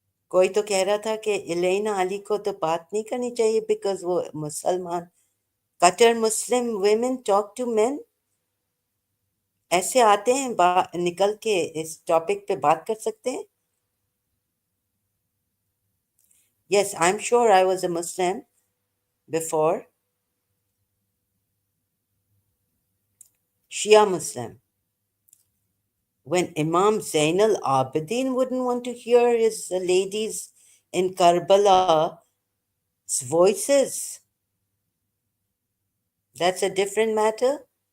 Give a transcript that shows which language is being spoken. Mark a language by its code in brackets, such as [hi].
[hi] कोई तो कह रहा था कि इलेना अली को तो बात नहीं करनी चाहिए बिकॉज वो मुसलमान. Cutter Muslim [en] women talk to men. [hi] ऐसे आते हैं निकल के इस टॉपिक पे बात कर सकते हैं. [en] Yes, I'm sure I was a Muslim before. Shia Muslim. When Imam Zain al Abidin wouldn't want to hear his ladies in Karbala's voices, that's a different matter.